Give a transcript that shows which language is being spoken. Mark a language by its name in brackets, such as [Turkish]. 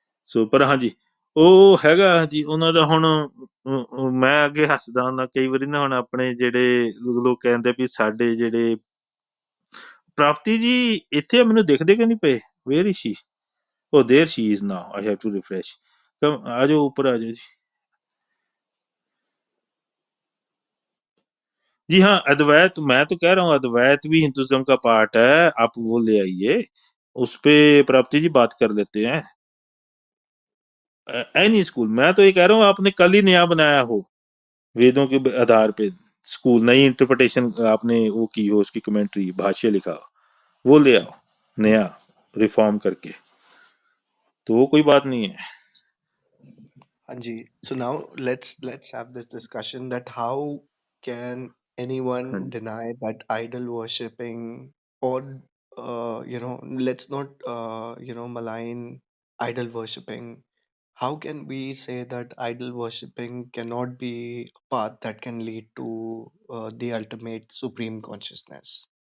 [Punjabi] ਸੋ ਪਰ ਹਾਂਜੀ ਉਹ ਹੈਗਾ ਜੀ ਉਹਨਾਂ ਦਾ। ਹੁਣ ਮੈਂ ਅੱਗੇ ਹੱਸਦਾ ਹੁੰਦਾ ਕਈ ਵਾਰੀ ਨਾ, ਹੁਣ ਆਪਣੇ ਜਿਹੜੇ ਲੋਕ ਕਹਿੰਦੇ ਵੀ ਸਾਡੇ ਜਿਹੜੇ ਪ੍ਰਾਪਤੀ ਜੀ ਇੱਥੇ ਮੈਨੂੰ ਦਿਖਦੇ ਕਿ ਨਹੀਂ ਪਏ, [English] Where is she? ਉਹ there she is now, I have to refresh. [Punjabi] ਆ ਜਾਓ ਉੱਪਰ ਆ ਜਾਓ जी। [Hindi] जी हाँ, अद्वैत, मैं तो कह रहा हूँ अद्वैत भी हिंदुज्म का पार्ट है, आप वो ले आइए, उस पे प्राप्ति जी बात कर लेते हैं। एनी स्कूल, मैं तो ये कह रहा हूँ आपने कल ही नया बनाया हो वेदों के आधार पे स्कूल, नई इंटरप्रिटेशन आपने वो की हो, उसकी कमेंट्री भाष्य लिखा, वो ले आओ नया रिफॉर्म करके, तो वो कोई बात नहीं है। [English] Anji, so now let's have this discussion that how can anyone हाँ deny that idol worshipping, or let's not malign idol worshipping. How can we say that idol worshipping cannot be a path that can lead to the ultimate supreme consciousness?